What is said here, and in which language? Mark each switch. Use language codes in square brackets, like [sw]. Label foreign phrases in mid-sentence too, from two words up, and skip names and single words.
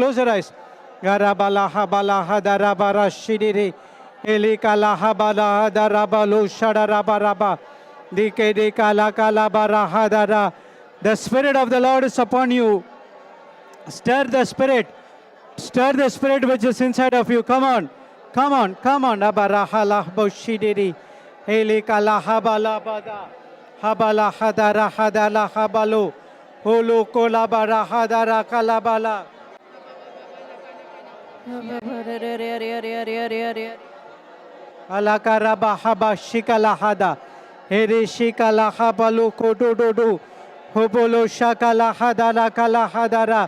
[en] Garabalaha balaha darabara shidiri. Elikalaha balaha darabalu shadarabaraba. Dike de kala kala baraha dara. The Spirit of the Lord is upon you. Stir the Spirit. Stir the Spirit which is inside of you. Come on. Come on. Come on. Abarahalah boshidiri. Helikala habala bada. Habala hadara hadala habalu. Hulu kolabara hadara kalabala. Alakaraba haba shikala hada. Here shikala habalu kodododu. Hobolo shakala hadara kala hadara.